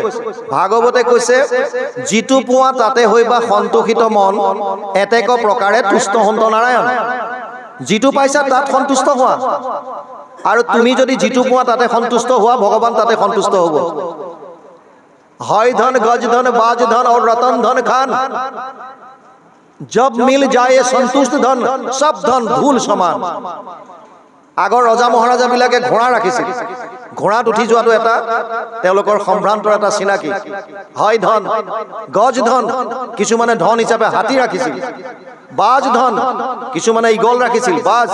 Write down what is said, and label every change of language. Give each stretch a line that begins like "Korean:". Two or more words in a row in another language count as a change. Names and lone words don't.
Assamese: ভাগৱতে কৈছে, যিটো পোৱা তাতে হৈবা সন্তোষিত মন, এতেক প্ৰকাৰে তুষ্ট হন্ত নাৰায়ণ। যিটো পাইছা তাত সন্তুষ্ট হোৱা, আৰু তুমি যদি যিটো পোৱা তাতে সন্তুষ্ট হোৱা, ভগৱান তাতে সন্তুষ্ট হ'ব।
Hindi: हय धन, गज धन, बाज धन और रतन धन खान, जब मिल जाए संतुष्ट धन, सब धन धूल समान।
Assamese: আগৰ ৰজা মহাৰাজা বিলাকে ঘোঁৰা ৰাখিছিল। ঘোঁৰাত উঠি যোৱাটো এটা তেওঁলোকৰ সম্ভ্ৰান্তৰ এটা চিনাকি।
Hindi: हय धन, गज धन,
Assamese: কিছুমানে ধন হিচাপে হাতী ৰাখিছিল।
Hindi: बाज धन,
Assamese: কিছুমানে ঈগল ৰাখিছিল, বাজ।